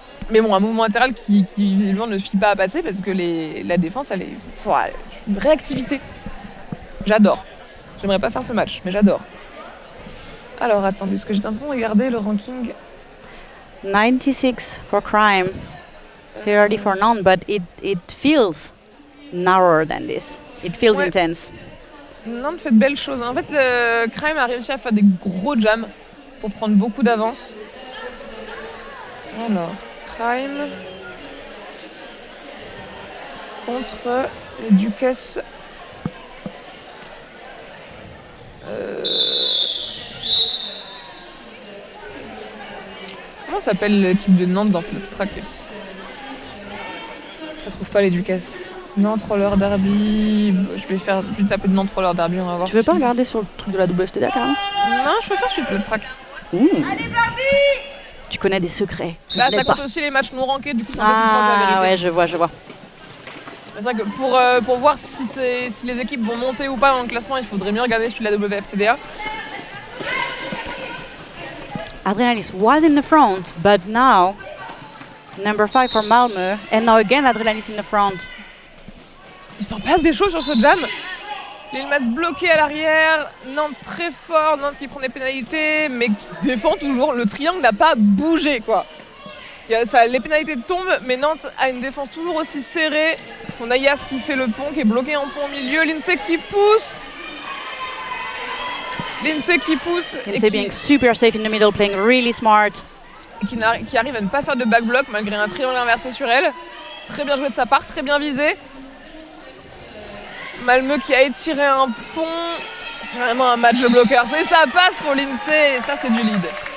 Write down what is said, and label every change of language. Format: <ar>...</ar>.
<fr>Mais bon, un mouvement latéral qui visiblement ne suffit pas à passer parce que la défense, elle est une réactivité. J'adore. J'aimerais pas faire ce match, mais j'adore. Alors attendez, est-ce que j'étais en train de regarder le ranking?</fr> <en>96 for Crime, 30 for Nantes, but it feels narrower than this. It feels intense.</en> <fr>Nantes fait de belles choses. En fait, le Crime a réussi à faire des gros jams pour prendre beaucoup d'avance. Alors, Crime contre les Duchesses. Comment s'appelle l'équipe de Nantes dans Flat Track? Je trouve pas les Duchesses. Nantes Roller Derby. Je vais taper de Nantes Roller Derby, on va voir. Tu veux pas regarder sur le truc de la WFTDA carrément? Non, je préfère sur Flat Track. Allez Barbie! Tu connais des secrets. Là, ça compte aussi les matchs non rankés, du coup c'est un peu plus temps, la vérité. Ouais, je vois. C'est vrai que pour voir si les équipes vont monter ou pas dans le classement, il faudrait mieux regarder celui de la WFTDA.</fr> <en>Adrenalis was in the front, but now number 5 for Malmö, and now again Adrenalis in the front.</en> <fr>Il s'en passe des choses sur ce jam. Les Mats bloqués à l'arrière, Nantes très fort, Nantes qui prend des pénalités, mais qui défend toujours. Le triangle n'a pas bougé, quoi. Les pénalités tombent, mais Nantes a une défense toujours aussi serrée. On a Yas qui fait le pont, qui est bloqué en pont au milieu. Lindsay qui pousse.</fr> <en>Lindsay being super safe in the middle, playing really smart.</en> <fr>Et qui arrive à ne pas faire de back block malgré un triangle inversé sur elle. Très bien joué de sa part, très bien visé. Malmö qui a étiré un pont. C'est vraiment un match de bloqueurs. Et ça passe pour Lindsay, et ça c'est du lead.</fr>